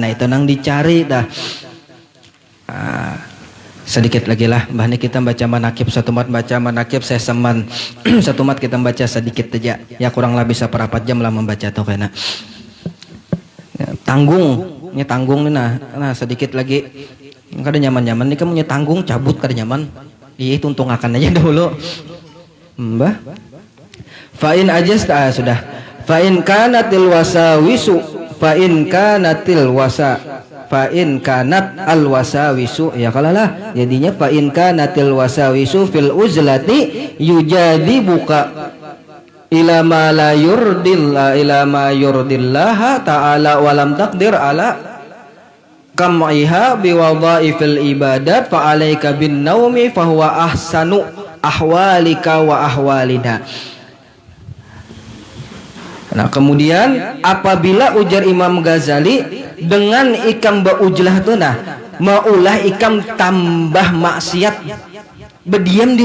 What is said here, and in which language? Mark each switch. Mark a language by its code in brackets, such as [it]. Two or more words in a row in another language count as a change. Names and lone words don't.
[bjn] Nah, itu nang dicari dah. Sedikit lagi lah bahnya kita baca manakib satu mat baca manakib saya seman satu mat kita baca sedikit aja ya kurang lebih seperempat jam lah membaca tuh kena ya, tanggungnya tanggung nih nah sedikit lagi kada nyaman nih kamu tanggung cabut kada nyaman iya tuntung akan aja dulu mbah fa'in aja sudah fa'in [ar] كانت الوساوس فإن كانت الوسا فإن كانت الوساوس [bjn] ya kalalah jadinya [ar] فإن كانت الوساوس في العزلة يجاذبك إلى ما لا يرضي الله إلى ما يرضي الله تعالى ولم تقدر على قمعها بوظائف العبادات فعليك بالنوم فهو أحسن أحوالك وأحوالنا. [bjn] Nah kemudian apabila ujar Imam Ghazali dengan ikam beujlah tuh nah maulah ikam tambah maksiat berdiam di